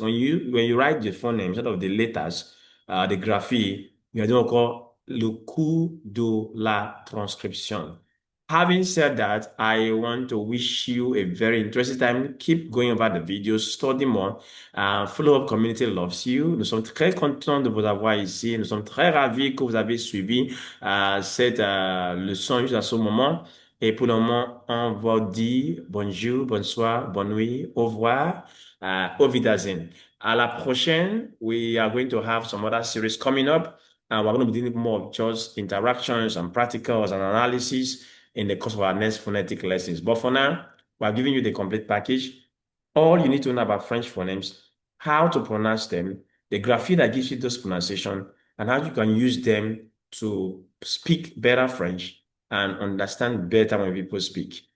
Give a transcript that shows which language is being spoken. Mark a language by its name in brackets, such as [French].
[English] When you write the phoneme instead of the letters, the graphy, you are doing what we call [French] le coup de la transcription. [English] Having said that, I want to wish you a very interesting time. Keep going over the videos, study more. Follow Up Community loves you. [French] Nous sommes très contents de vous avoir ici. Nous sommes très ravis que vous avez suivi cette leçon jusqu'à ce moment. Et pour le moment, on va dire bonjour, bonsoir, bonne nuit, au revoir, [German] au Wiedersehen. [French] À la prochaine, [English] we are going to have some other series coming up. And we're going to be doing more of just interactions and practicals and analysis in the course of our next phonetic lessons. But for now, we're giving you the complete package. All you need to know about French phonemes, how to pronounce them, the grapheme that gives you those pronunciation, and how you can use them to speak better French and understand better when people speak.